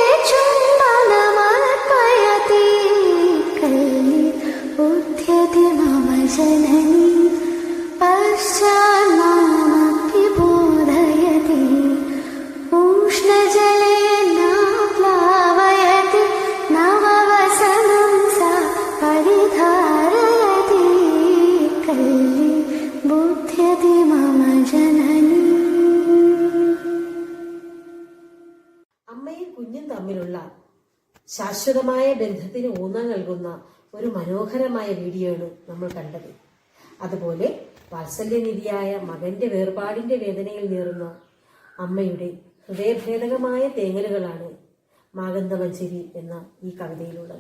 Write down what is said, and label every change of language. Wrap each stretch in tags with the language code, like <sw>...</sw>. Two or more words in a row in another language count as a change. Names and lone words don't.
<sa>चुम्बनमर्पयति कल्लि ऊध्यति मम जननी पश्चान्मामपि बोधयति उष्णजलेन प्लावयति नववसनं सा परिधारयति कल्लि बुध्यति मम जननी.</sa> <ml>അമ്മയും കുഞ്ഞും തമ്മിലുള്ള ശാശ്വതമായ ബന്ധത്തിന് ഊന്നൽ നൽകുന്ന ഒരു മനോഹരമായ വീഡിയോയാണ് നമ്മൾ കണ്ടത്. അതുപോലെ വാത്സല്യനിധിയായ മകന്റെ വേർപാടിന്റെ വേദനയിൽ നീറുന്ന അമ്മയുടെ ഹൃദയഭേദകമായ തേങ്ങലുകളാണ് മാഗന്ധമഞ്ചരി എന്ന ഈ കവിതയിലുള്ളത്.</ml>